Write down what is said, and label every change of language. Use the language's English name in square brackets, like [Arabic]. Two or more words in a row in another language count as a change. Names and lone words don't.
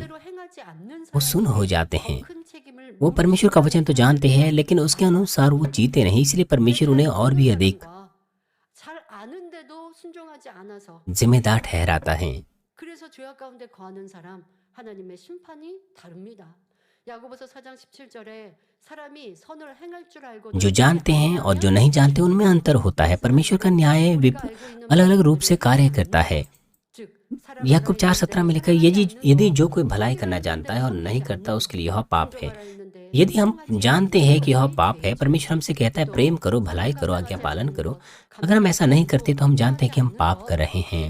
[Hindi] वो सुन हो जाते हैं। वो परमेश्वर का वचन तो जानते हैं, लेकिन उसके अनुसार वो जीते नहीं, इसलिए परमेश्वर उन्हें और भी अधिक जिम्मेदार ठहराता है। [Korean] 야고보서 4장 17절에 사람이 선을 행할 줄 알고 [Hindi] जो जानते हैं और जो नहीं जानते उनमें अंतर होता है। परमेश्वर का न्याय अलग अलग रूप से कार्य करता है। याकूब 4:17 में लिखा है, यदि जो कोई भलाई करना जानता है और नहीं करता उसके लिए यह पाप है। यदि हम जानते हैं कि यह पाप है, परमेश्वर हमसे कहता है प्रेम करो, भलाई करो, आज्ञा पालन करो, अगर हम ऐसा नहीं करते तो हम जानते हैं कि हम पाप कर रहे हैं।